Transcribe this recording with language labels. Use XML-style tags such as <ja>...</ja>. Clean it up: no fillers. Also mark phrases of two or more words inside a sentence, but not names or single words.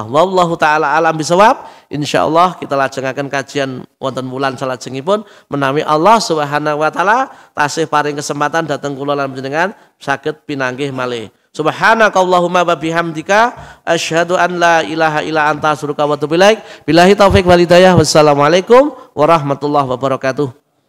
<ar>والله تعالى أعلم بالصواب.</ar> <jv>Insyaallah kita lajengaken kajian wonten wulan salajengipun menawi</jv> <ar>الله سبحانه وتعالى</ar> <jv>tasih paring kesempatan dhateng kula lan panjenengan saged pinanggih malih.</jv> <ar>سبحانك اللهم وبحمدك أشهد أن لا إله إلا أنت أستغفرك وأتوب إليك. بالله التوفيق والهداية. والسلام عليكم ورحمة الله وبركاته.</ar>